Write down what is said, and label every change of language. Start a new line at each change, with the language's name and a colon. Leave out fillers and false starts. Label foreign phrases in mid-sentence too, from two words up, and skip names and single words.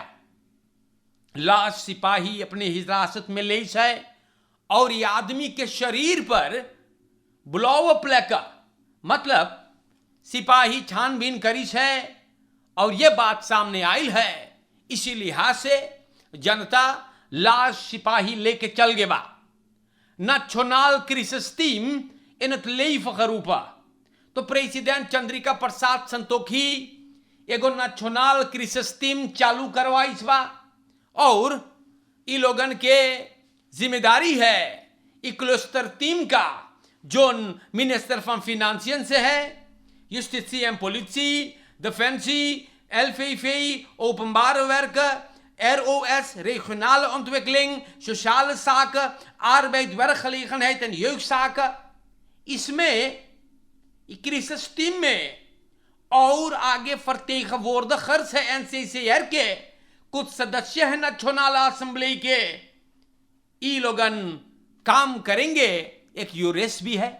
Caribbean Hindustani: लाश सिपाही अपने हिरासत में ले है और ये आदमी के शरीर पर ब्लोअप लगा, मतलब सिपाही छानबीन करीस है और ये बात सामने आई है। इसी लिहाज से जनता लाश सिपाही लेके चल गए बा।
Dutch: nationaal crisisteam in het leven geroepen.
Caribbean Hindustani: तो प्रेसिडेंट चंद्रिका प्रसाद संतोखी एगो
English: national crisis team
Caribbean Hindustani: चालू करवाइस बा। और इ लोगन के जिम्मेदारी है इ क्लस्टर टीम का, जो मिनिस्टर फ्रॉम फिनेंशियन से है,
Dutch: justitie en politie, defensie, LVV, openbare werken, ROS, regionale ontwikkeling, sociale zaken, arbeid, werkgelegenheid en jeugdzaken.
Caribbean Hindustani: इसमें
English: crisis team
Caribbean Hindustani: में और आगे vertegenwoordigers है NCCR के, कुछ सदस्य हैं
English: National Assembly
Caribbean Hindustani: के। ई लोगन काम करेंगे। एक यूरेस भी है।